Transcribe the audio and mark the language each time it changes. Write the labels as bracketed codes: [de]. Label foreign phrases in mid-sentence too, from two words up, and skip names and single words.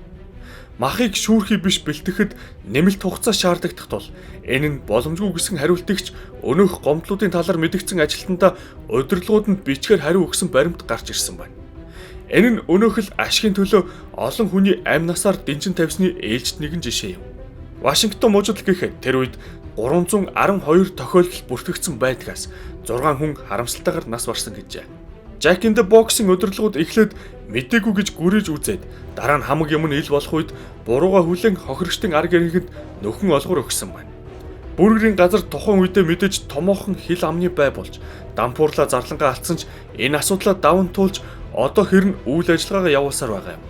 [mn] Махыг шүүрхий биш бэлтгэхэд нэмэлт хугацаа шаардлагадах тул энэ нь боломжгүй гэсэн хариултыгч өнөөх гомдлуудын талаар мэдгдсэн ажилтнаа удирдлагууд нь бичгээр хариу өгсөн баримт гарч ирсэн байна. Энэ нь өнөөх л ашигын төлөө олон хүний амь насаар дэнжин тавьсны ээлжид нэгэн жишээ юм. Вашингтон мужид гэхэд тэр үед 312 тохиолдол бүртгэгдсэн байдгаас 6 хүн харамсалтайгаар нас барсан гэжээ. Jack in the Box-ийн удирдлагууд эхлээд мэдээгүй гэж гүрэж үзээд дараа нь хамаг юм нь ил болох үед бурууга хүлээн хохирогчдын арга иргэнд нөхөн олгор өгсөн байна. Бүргэрийн газар тухайн үедээ мэдээж томоохон хил амны бай болж дампуурлаа зарлангаа алдсан ч энэ асуудлаа даван туулж одоо хэрн үйл ажиллагаагаа явуулсаар байгаа юм.